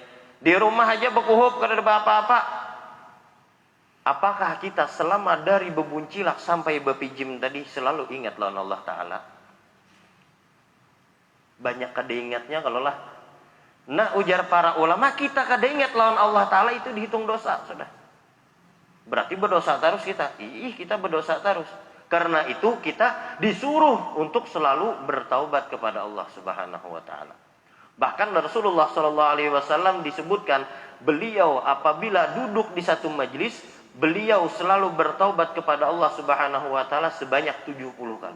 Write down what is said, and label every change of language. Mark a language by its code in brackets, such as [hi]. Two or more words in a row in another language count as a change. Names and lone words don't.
[bjn] Di rumah aja bekuhup kedadak apa-apa. Apakah kita selama dari bebuncilak sampai bepijim tadi selalu ingat lawan Allah Ta'ala? Banyak kada ingatnya kalau lah. Nah, ujar para ulama, kita kada ingat lawan Allah Ta'ala itu dihitung dosa sudah. [id] Berarti berdosa terus kita. Kita berdosa terus. Karena itu kita disuruh untuk selalu bertaubat kepada Allah [ar] سبحانه وتعالى. [id] Bahkan Rasulullah [ar] صلى الله عليه وسلم [id] disebutkan beliau apabila duduk di satu majelis, beliau selalu bertaubat kepada Allah [ar] سبحانه وتعالى [id] sebanyak 70 kali.